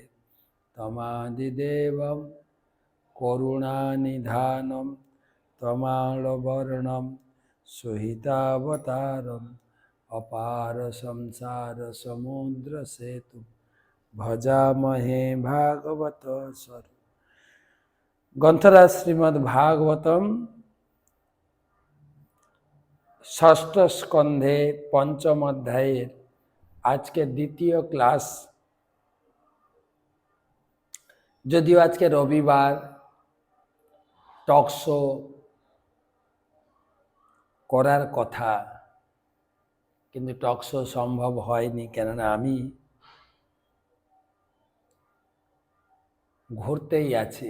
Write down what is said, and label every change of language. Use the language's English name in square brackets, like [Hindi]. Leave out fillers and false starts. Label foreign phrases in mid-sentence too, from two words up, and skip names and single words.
[Sanskrit] तमादिदेवं करुणानिधानं तमालवर्णं सुहितावतारम् अपार संसार समुद्र सेतु भजामहे भागवत सर। [Hindi] ग्रंथराज श्रीमद् भागवतम षष्ठ स्कंधे पंचम अध्याय आज के द्वितीय क्लास। [Bangla] যদিও আজকে রবিবার [English] talk show [Bangla] করার কথা, কিন্তু [English] talk show [Bangla] সম্ভব হয়নি, কেননা আমি ঘুরতেই আছি।